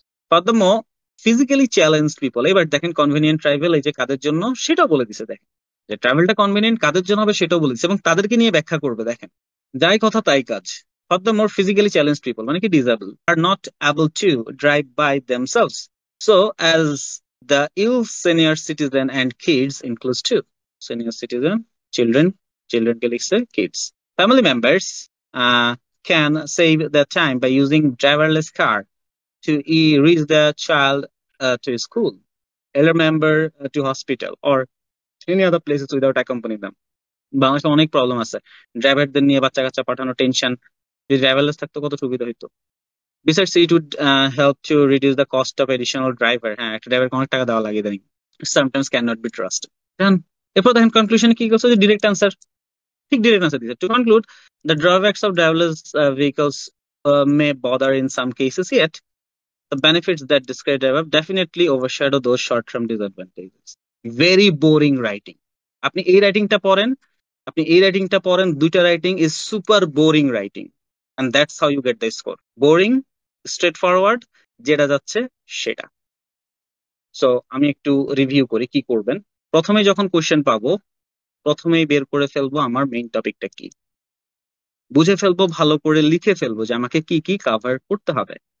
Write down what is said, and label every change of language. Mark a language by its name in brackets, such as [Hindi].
[English] Furthermore, physically challenged people, [Bangla] এবার দেখেন convenient travel এই যে কাদের জন্য সেটাও বলে দিছে, দেখেন যে ট্রাভেলটা কনভেনিয়েন্ট কাদের জন্য হবে সেটাও বলে দিছে এবং তাদেরকে নিয়ে ব্যাখ্যা করবে। দেখেন যাই কথা তাই কাজ। [English] Furthermore, physically challenged people [Bangla] মানে কি [English] disabled are not able to drive by themselves, so as the ill senior citizen and kids includes too. Senior citizen, children [Bangla] কে লিখছে [English] kids. Family members can save their time by using driverless car to reach their child to school, elder member to hospital or any other places without accompanying them. [Bangla] বাংলাদেশে অনেক problem আছে, ড্রাইভারদের নিয়ে বাচ্চা কাচ্চা পাঠানো tension, যদি driverless থাকতো কত সুবিধা হইতো। [English] Besides, it would help to reduce the cost of additional driver. [Bangla] হ্যাঁ, একটা ড্রাইভারকে অনেক টাকা দেওয়া লাগে ইদানিং, [English] sometimes cannot be trusted. [Bangla] এরপর দেখেন কনক্লুশনে কি করছে, যে ডিরেক্ট আনসার, ঠিক ডিরেক্ট আনসার দিচ্ছে। [English] To conclude, the drawbacks of driverless vehicles may bother in some cases, yet the benefits that described above definitely overshadow those short-term disadvantages. Very boring writing. [Bangla] আপনি এই রাইটিংটা পড়েন, দুইটা writing [English] is super boring writing, and that's how you get the score. Boring, straightforward, [Bangla] যেটা যাচ্ছে সেটা। So আমি একটু review করি কি করবেন। প্রথমে যখন কোশ্চেন পাবো, প্রথমেই বের করে ফেলবো আমার মেইন টপিকটা কি, বুঝে ফেলবো, ভালো করে লিখে ফেলবো যে আমাকে কি কি কাভার করতে হবে।